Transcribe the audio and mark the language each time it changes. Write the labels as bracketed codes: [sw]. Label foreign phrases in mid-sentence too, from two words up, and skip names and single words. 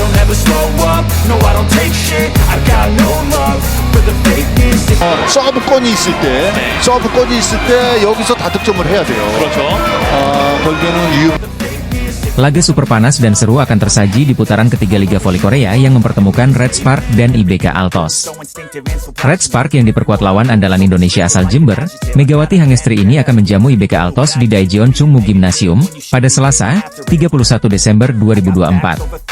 [en] never slow up, no I don't take shit, I got no love for the fakeness. [ko] 서브권이 있을 때 여기서 다득점을 해야 돼요. 그렇죠. 결국에는 [id] Laga super panas dan seru akan tersaji di putaran ketiga Liga Voli Korea yang mempertemukan Red Spark dan IBK Altos. Red Spark yang diperkuat lawan andalan Indonesia asal Jember, Megawati Hangestri ini akan menjamu IBK Altos di Daejeon Chungmu Gymnasium pada Selasa, 31 Desember 2024.